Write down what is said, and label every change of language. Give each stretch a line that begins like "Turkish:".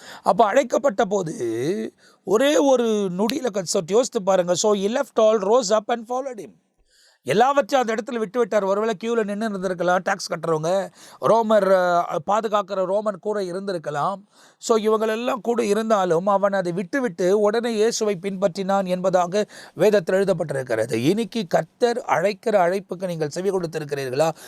Tamil: அப்போ அழைக்கப்பட்ட போது ஒரே ஒரு நொடியில் யோசித்து பாருங்க.
English: So he left all, rose up and followed him.
Tamil: எல்லாவற்றையும் அந்த இடத்துல விட்டு விட்டார். ஒருவேளை கியூவில் நின்று இருந்திருக்கலாம், டாக்ஸ் கட்டுறவங்க, ரோமர் பாதுகாக்கிற ரோமன் கூட இருந்திருக்கலாம். ஸோ இவங்களெல்லாம் கூட இருந்தாலும் அவன் அதை விட்டு உடனே இயேசுவை பின்பற்றினான் என்பதாக வேதத்தில் எழுதப்பட்டிருக்கிறது. இன்னைக்கு கர்த்தர் அழைக்கிற அழைப்புக்கு நீங்கள் செவி கொடுத்திருக்கிறீர்களா?